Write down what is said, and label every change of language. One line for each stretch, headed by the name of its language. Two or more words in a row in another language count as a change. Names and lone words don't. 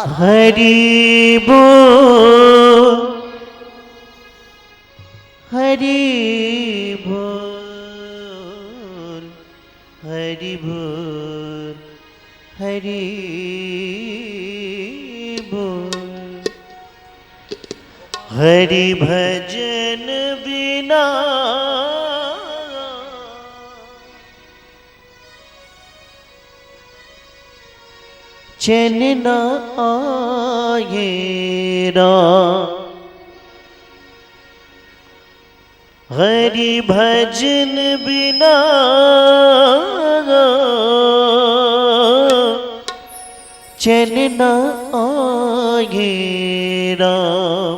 Bangla: হরি বল হরি বল হরি বল হরি বল।
Hindi: हरि भजन बिना चैन न आए राम। हरि भजन बिना चैन न आए राम।